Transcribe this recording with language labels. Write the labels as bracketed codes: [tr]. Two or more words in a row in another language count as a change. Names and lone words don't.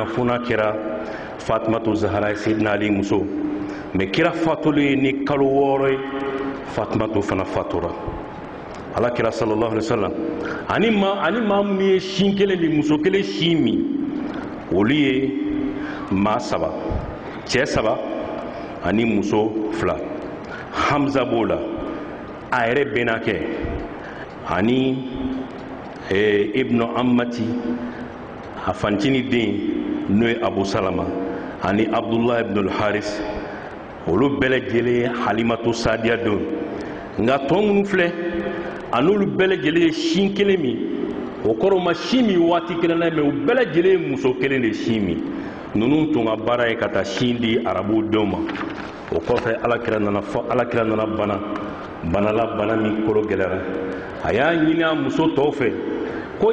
[bm] fo n'a kɛra Fatumatu Zahara ye Seydina Ali muso mais kira fatulen ni kalo 6 ye Fatumatu fana fatura alakira [ar] صلى الله عليه وسلم [bm] ani maa minnu ye sin kelen ni muso kelen sin min olu ye maa 3 cɛ 3 ani muso 2 Hamza b'o la a yɛrɛ bɛnakɛ ani Ibnu Ammati a fancini den n'o ye Abu Salama ani Abdullah ibn al-Haris olu bɛɛ lajɛlen ye Halimatu Sadiya don nka tɔ minnu filɛ a n'olu bɛɛ lajɛlen ye sin kelen min o kɔrɔ ma sin min waati kelen na mais u bɛɛ lajɛlen ye muso kelen de sin min ninnu tun ka baara ye ka taa sin di arabuw denw ma o kɔfɛ alakira nana bana min kolo gɛlɛyara a y'a ɲini a muso tɔw fɛ ko